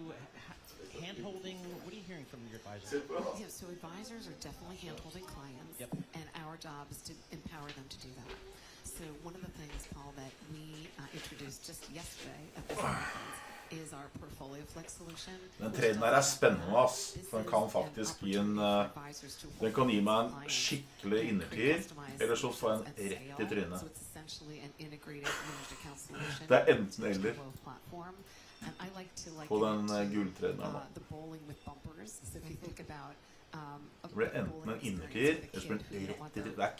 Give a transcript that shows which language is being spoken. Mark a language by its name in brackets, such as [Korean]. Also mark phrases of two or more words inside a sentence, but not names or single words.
[English] Hand-holding? What are you hearing from your advisors? Yeah, so advisors are definitely hand-holding clients, and our job is to empower them to do that. So one of the things, Paul, that we introduced just yesterday at this conference is our Portfolio Flex solution. [Norwegian] Den traden her spennende, ass. For den kan faktisk gi en... Den kan gi meg en skikkelig innertier, eller så får jeg en rett i trynet. Det enten eller. På den gulltraden her nå. Det blir enten en innertier, eller så blir det en rett i trynet.